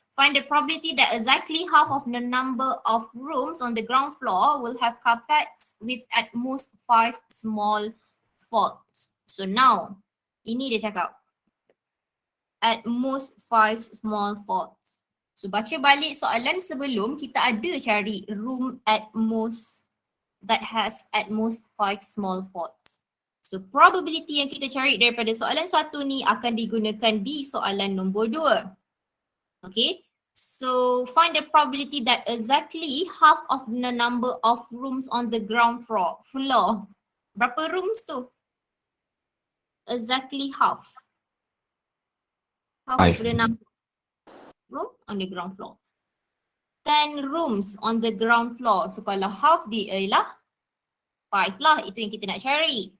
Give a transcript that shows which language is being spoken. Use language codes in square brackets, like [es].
[en] Find the probability that exactly half of the number of rooms on the ground floor will have carpets with at most 5 small faults. So now, [ms] ini dia cakap. [en] At most 5 small faults. [ms] So baca balik soalan sebelum, kita ada cari room at most [en] that has at most 5 small faults. [ms] So probability yang kita cari daripada soalan satu ni akan digunakan di soalan nombor 2. Okay. [en] So find the probability that exactly half of the number of rooms on the ground floor. [ms] Berapa rooms tu? [en] Exactly half. Half of the number of rooms on the ground floor. 10 rooms on the ground floor. [ms] So kalau half dia ialah 5 lah, itu yang kita nak cari.